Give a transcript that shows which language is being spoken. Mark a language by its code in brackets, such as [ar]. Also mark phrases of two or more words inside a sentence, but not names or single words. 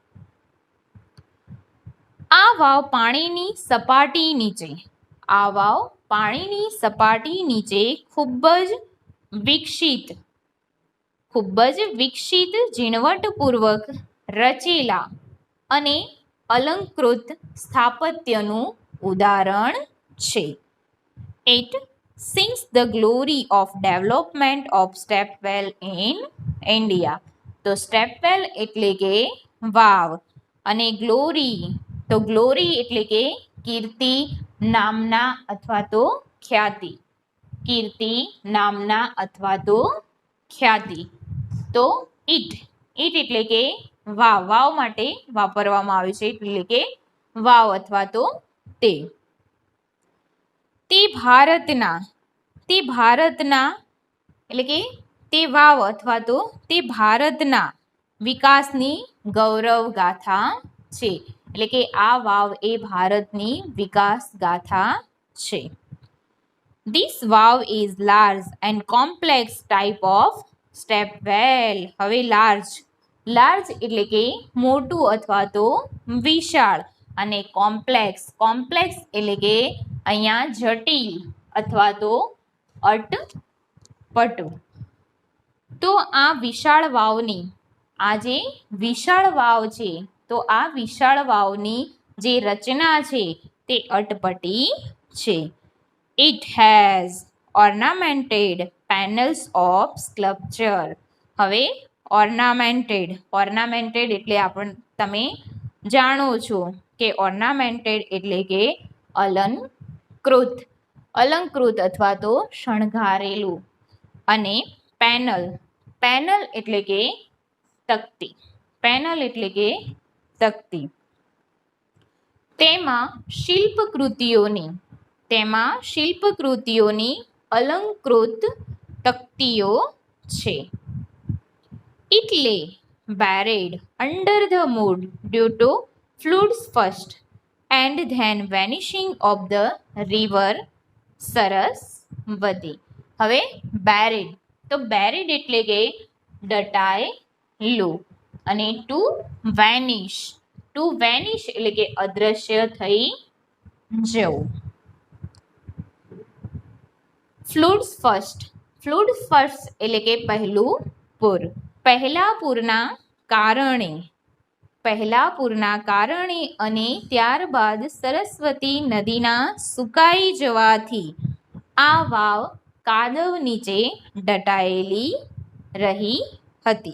[gu] આ વાવ પાણીની સપાટી નીચે આ વાવ પાણીની સપાટી નીચે ખૂબ જ વિકસિત ઝીણવટપૂર્વક રચેલા અને અલંકૃત સ્થાપત્યનું ઉદાહરણ છે. [en] It sings the glory of development of stepwell in India. [gu] તો સ્ટેપવેલ એટલે કે વાવ અને ગ્લોરી તો ગ્લોરી એટલે કે કીર્તિ નામના અથવા તો ખ્યાતિ. કીર્તિ નામના અથવા તો ખ્યાતિ. તો ઇટ એટલે કે વાવ વાવ માટે વાપરવામાં આવે છે એટલે કે વાવ અથવા તો તે ભારતના એટલે કે તે વાવ અથવા તો તે ભારતના વિકાસની ગૌરવ ગાથા છે. એટલે કે આ વાવ એ ભારતની વિકાસ ગાથા છે. [en] This વાવ is large and complex type of stepwell. [gu] હવે લાર્જ એટલે કે મોટું અથવા તો વિશાળ અને કોમ્પ્લેક્સ એટલે કે અહીંયા જટિલ અથવા તો અટપટું. તો આ વિશાળ વાવની આ જે વિશાળ વાવ છે તો આ વિશાળ વાવની જે રચના છે તે અટપટી છે. [en] It has ornamented panels of sculpture. [gu] હવે ઓર્નામેન્ટેડ એટલે તમે જાણો છો કે ઓર્નામેન્ટેડ એટલે કે અલંકૃત અથવા તો શણગારેલું. અને પેનલ એટલે કે તકતી. તેમાં શિલ્પકૃતિઓની અલંકૃત તકતીઓ છે. [en] It lay buried under the mud due to floods first and then vanishing of the river Saraswati. [gu] હવે buried એટલે કે દટાયેલું અને [en] to vanish [gu] એટલે કે અદ્રશ્ય થઈ જવું. [en] Floods first [gu] એટલે કે પહેલું પૂર. પહેલા પૂરના કારણે અને ત્યારબાદ સરસ્વતી નદીના સુકાઈ જવાથી આ વાવ કાદવ નીચે દટાયેલી રહી હતી.